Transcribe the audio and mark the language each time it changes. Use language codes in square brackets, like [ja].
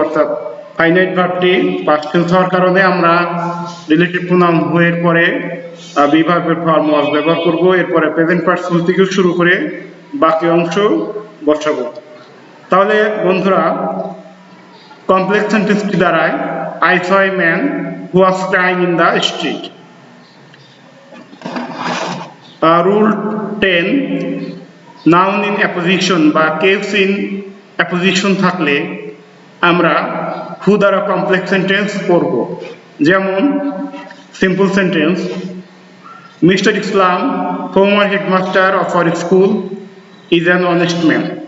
[bn] অর্থাৎ finite ভার্বটি past tense হওয়ার কারণে আমরা রিলেটিভ প্রোনাউন হু এর পরে বিভার্বের ফর্ম ওয়াজ ব্যবহার করব। এরপরে প্রেজেন্ট পার্টিসিপল থেকে শুরু করে বাকি অংশ বসাবো। তাহলে বন্ধুরা, কমপ্লেক্স সেন্টেন্সটি দাঁড়ায় [en] I saw a man who was crying in the street। [bn] Rule 10, noun in apposition বা কেস ইন অ্যাপোজিশন থাকলে আমরা হু দ্বারা কমপ্লেক্স সেন্টেন্স করব। যেমন [en] Simple sentence, mister Islam, former headmaster of our school, is an honest man.